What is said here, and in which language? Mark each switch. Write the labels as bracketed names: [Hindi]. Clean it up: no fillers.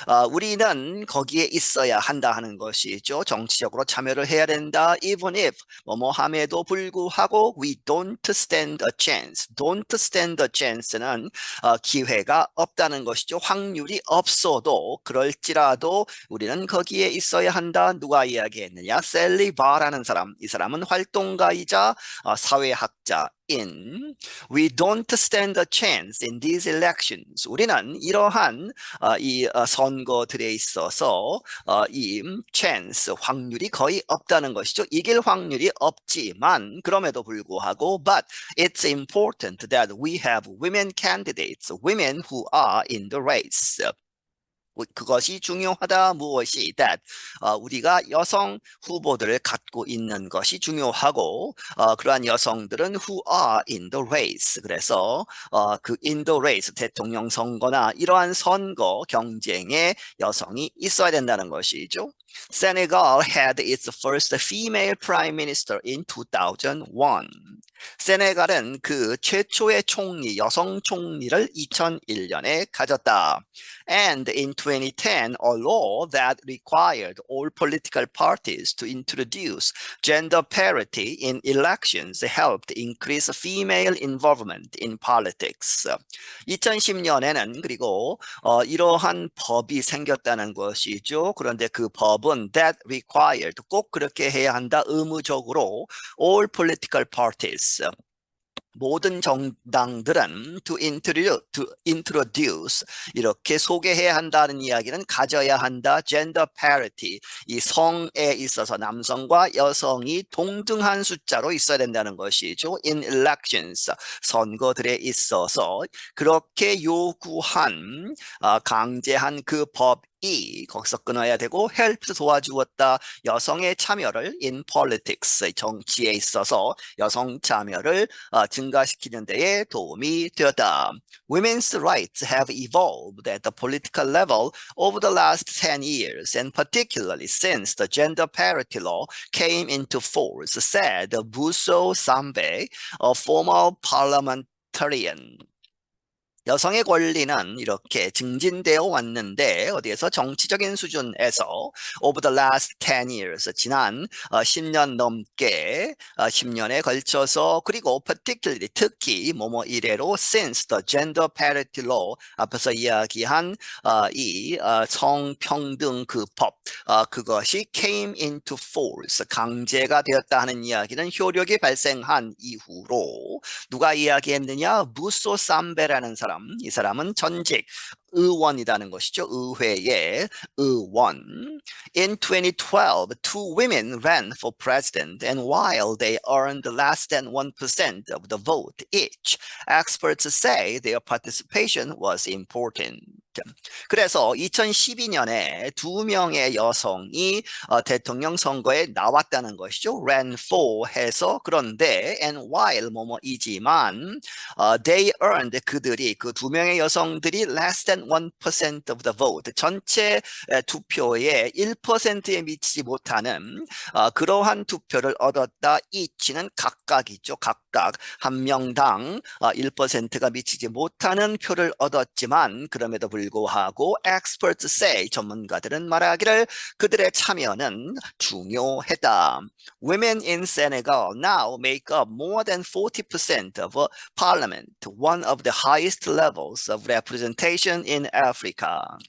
[Korean] 우리는 거기에 있어야 한다 하는 것이죠. 정치적으로 참여를 해야 된다. [English] Even if, [Korean] 뭐뭐함에도 불구하고, [English] we don't stand a chance. Don't stand a chance는 [Korean] 기회가 없다는 것이죠. 확률이 없어도, 그럴지라도 우리는 거기에 있어야 한다. 누가 이야기했느냐? 셀리 바라는 사람. 이 사람은 활동가이자 사회학자. [English] We don't stand a chance in these elections. [Korean] 우리는 이러한 이 선거들에 있어서 이 chance 확률이 거의 없다는 것이죠. 이길 확률이 없지만 그럼에도 불구하고 [English] but it's important that we have women candidates, women who are in the race. [Korean] 그것이 중요하다. 무엇이 that 우리가 여성 후보들을 갖고 있는 것이 중요하고 그러한 여성들은 [English] who are in the race. [Korean] 그래서 그 [English] in the race [Korean] 대통령 선거나 이러한 선거 경쟁에 여성이 있어야 된다는 것이죠. [English] Senegal had its first female prime minister in 2001. [Korean] 세네갈은 그 최초의 총리, 여성 총리를 2001년에 가졌다. [English] And in 2010, a law that required all political parties to introduce gender parity in elections helped increase female involvement in politics. [Korean] 2010년에는 그리고 이러한 법이 생겼다는 것이죠. 그런데 그 법은 [English] that required, [Korean] 꼭 그렇게 해야 한다, 의무적으로 [English] all political parties, [Korean] 모든 정당들은 [English] to introduce [Korean] 이렇게 소개해야 한다는 이야기는 가져야 한다. [English] gender parity [Korean] 이 성에 있어서 남성과 여성이 동등한 숫자로 있어야 된다는 것이죠. [English] in elections [Korean] 선거들에 있어서 그렇게 요구한 강제한 그 법 거기서 끊어야 되고 helped 도와주었다. 여성의 참여를 [English] in politics [Korean] 정치에 있어서 여성 참여를 증가시키는 데에 도움이 되었다. [English] Women's rights have evolved at the political level over the last 10 years and particularly since the gender parity law came into force, said Buso Sambe, a former parliamentarian. [Korean] 여성의 권리는 이렇게 증진되어 왔는데 어디에서 정치적인 수준에서 [English] over the last 10 years [Korean] 지난 10년 넘게 10년에 걸쳐서 그리고 particularly 특히 뭐뭐 이래로 [English] since the gender parity law [Korean] 앞에서 이야기한 이 성평등 그 법 그것이 [English] came into force [Korean] 강제가 되었다 하는 이야기는 효력이 발생한 이후로 누가 이야기했느냐? 무소 삼베라는 사람. 이 사람은 전직 의원이라는 것이죠. 의회의 의원. [English] In 2012, two women ran for president, and while they earned less than 1% of the vote each, experts say their participation was important. [Korean] 그래서 2012년에 두 명의 여성이 대통령 선거에 나왔다는 것이죠. ran for 해서 그런데 [English] and while [Korean] 뭐뭐이지만 [English] they earned [Korean] 그들이 그 두 명의 여성들이 [English] less than 1% of the vote [Korean] 전체 투표의 1%에 미치지 못하는 그러한 투표를 얻었다. each는 각각이죠. 각각 한 명당 1%가 미치지 못하는 표를 얻었지만 그럼에도 불구하고 [English] experts say [Korean] 전문가들은 말하기를 그들의 참여는 중요했다. [English] Women in Senegal now make up more than 40% of parliament, one of the highest levels of representation in Africa.